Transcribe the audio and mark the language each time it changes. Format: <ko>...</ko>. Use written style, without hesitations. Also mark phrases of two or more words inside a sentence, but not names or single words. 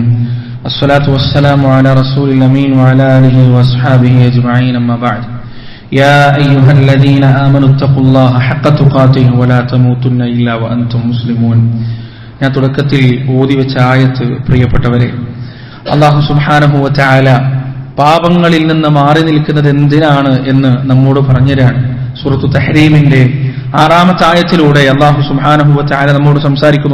<ar>الصلاة والسلام على رسول الأمين وعلى آله وأصحابه أجمعين أما بعد يا أيها الذين آمنوا اتقوا الله حق تقاته ولا تموتن إلا وأنتم مسلمون.</ar> <ml>ഞാൻ തുടക്കത്തിൽ ഓതി വെച്ച ആയത്ത് പ്രിയപ്പെട്ടവരെ, അല്ലാഹു</ml> <ar>سبحانه وتعالى</ar> <ml>പാപങ്ങളിൽ നിന്ന് മാറി നിൽക്കുന്നത് എന്തിനാണ് എന്ന് നമ്മോട് പറഞ്ഞുതരാണ്. സൂറത്തു തഹ്രീമിന്റെ 6-ാമത്തെ ആയത്തിലൂടെ അല്ലാഹു</ml> <ar>سبحانه وتعالى</ar> <ml>നമ്മോട് സംസാരിക്കുന്നു.</ml>